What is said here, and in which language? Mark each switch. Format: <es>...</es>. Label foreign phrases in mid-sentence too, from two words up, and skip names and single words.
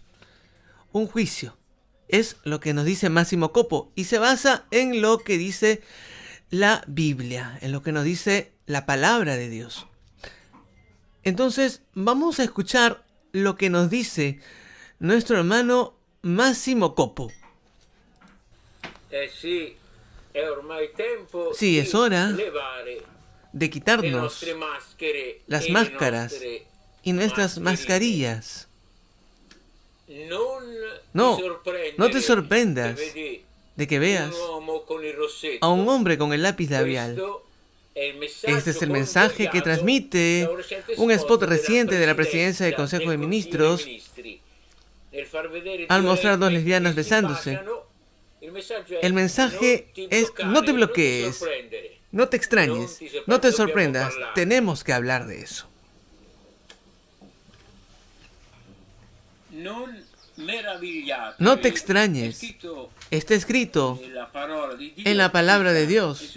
<es>Un juicio. Es lo que nos dice Massimo Coppo y se basa en lo que dice la Biblia, en lo que nos dice la palabra de Dios. Entonces vamos a escuchar lo que nos dice nuestro hermano Massimo Coppo.</es> <it>Sì, è ormai tempo</it> <es>Sí, es</es> <it>di</it> <es>hora</es> <it>levare</it> <es>de</es> <it>le</it> <es>quitarnos</es> <it>nostre maschere</it> <es>las</es> <it>e le</it> <es>máscaras</es> <it>nostre</it> <es>y nuestras</es> <it>mascherine.</it> <es>mascarillas.</es> <it>Non</it> <es>No,</es> <it>ti sorprendere</it> <es>no te sorprendas</es> <it>che vedi</it> <es>de que</es> <it>un</it> <es>veas</es> <it>uomo con il rossetto.</it> <es>a un hombre con el lápiz labial.</es> <it>Questo è il messaggio</it> <es>Este es el mensaje que</es> <it>convogliato</it> <es>transmite</es> <it>da un recente</it> <es>un spot</es> <it>della</it> <es>reciente de la presidencia del Consejo de</es> <it>del</it> <es>Ministros</es> <it>Consiglio dei Ministri. Nel far vedere</it> <es>al</es> <it>due</it> <es>mostrar dos</es> <it>lesbiche</it> <es>lesbianas</es> <it>che si</it> <es>besándose.</es> <it>baciano, il messaggio è</it> <es>El mensaje es: no te bloquees, no te extrañes, no te sorprendas, tenemos que hablar de eso. No te extrañes, está escrito en la palabra de Dios.</es>